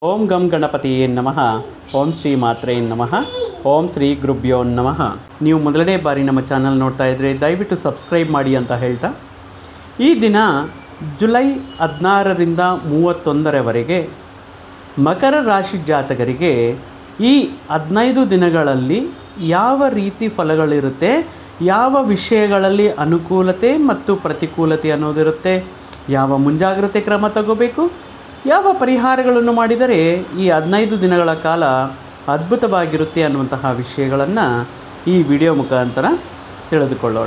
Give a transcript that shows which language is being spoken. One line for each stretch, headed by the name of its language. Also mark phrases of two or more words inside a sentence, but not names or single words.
Sanskrit: ಓಂ ಗಂ ಗಣಪತಿಯೇ ನಮಃ. ಓಂ ಶ್ರೀ ಮಾತ್ರೇ ನಮಃ. ಓಂ ಶ್ರೀ ಗುರುಭ್ಯೋ ನಮಃ.
Kannada: ನೀವು ಮೊದಲನೇ ಬಾರಿ ನಮ್ಮ ಚಾನಲ್ ನೋಡ್ತಾ ಇದ್ದರೆ ದಯವಿಟ್ಟು ಸಬ್ಸ್ಕ್ರೈಬ್ ಮಾಡಿ ಅಂತ ಹೇಳ್ತಾ, ಈ ದಿನ ಜುಲೈ 16ರಿಂದ 31ರವರೆಗೆ ಮಕರ ರಾಶಿ ಜಾತಕರಿಗೆ ಈ 15 ದಿನಗಳಲ್ಲಿ ಯಾವ ರೀತಿ ಫಲಗಳಿರುತ್ತೆ, ಯಾವ ವಿಷಯಗಳಲ್ಲಿ ಅನುಕೂಲತೆ ಮತ್ತು ಪ್ರತಿಕೂಲತೆ ಅನ್ನೋದಿರುತ್ತೆ, ಯಾವ ಮುಂಜಾಗ್ರತೆ ಕ್ರಮ ತಗೋಬೇಕು, ಯಾವ ಪರಿಹಾರಗಳನ್ನು ಮಾಡಿದರೆ ಈ 15 ದಿನಗಳ ಕಾಲ ಅದ್ಭುತವಾಗಿರುತ್ತೆ ಅನ್ನುವಂತಹ ವಿಷಯಗಳನ್ನು ಈ ವಿಡಿಯೋ ಮುಖಾಂತರ ತಿಳಿದುಕೊಳ್ಳೋಣ.